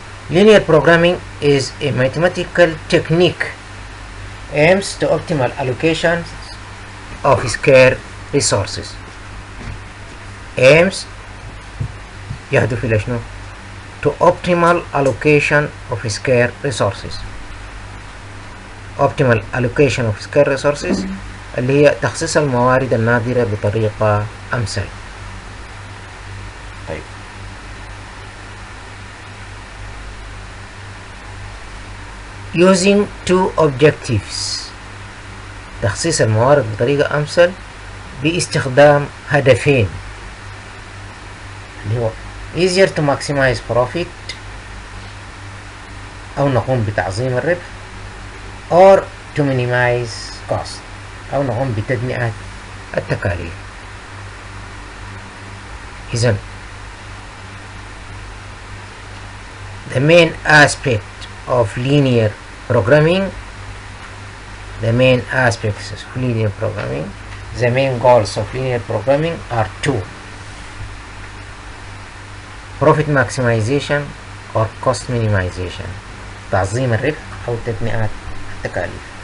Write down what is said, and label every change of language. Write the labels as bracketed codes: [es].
[en] Linear programming is a mathematical technique aims to optimal allocation of scarce resources. aims [ar] يهدف إلى شنو؟ [en] to optimal allocation of scarce resources. optimal allocation of scarce resources [ar] اللي هي تخصيص الموارد النادرة بطريقة أمثل. طيب [en] using two objectives، [ar] تخصيص الموارد بطريقة أمثل باستخدام هدفين اللي هو [en] easier to maximize profit [ar] أو نقوم بتعظيم الربح [en] or to minimize cost [ar] أو نقوم بتدمئة التكاليف. [en] إذن the main aspect of linear programming, the main aspects of linear programming, the main goals of linear programming are two: profit maximization or cost minimization، [ar] تعظيم الربح أو تدمئة التكاليف.